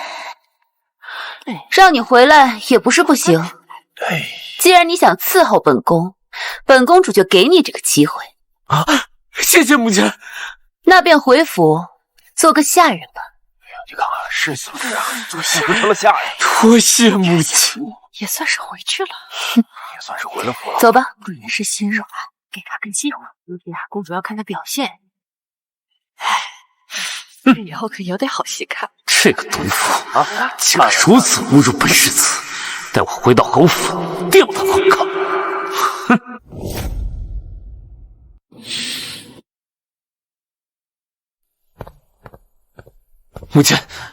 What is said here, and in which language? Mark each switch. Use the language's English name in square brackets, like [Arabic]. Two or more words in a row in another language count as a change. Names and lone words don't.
[Chinese] 讓你回來也不是不行，既然你想伺候本宮，本公主就給你這個機會。啊，謝謝母親。那便回府做個下人吧。你看看，是不是啊？怎麼成了下人？多謝母親，也算是回去了，也算是回了府了。走吧。果然是心軟，給他個機會。有點公主要看他表現。唉，以後可有點好戲看。這個毒婦竟然如此侮辱本世子，待我回到侯府，吊他反抗。哼！母親，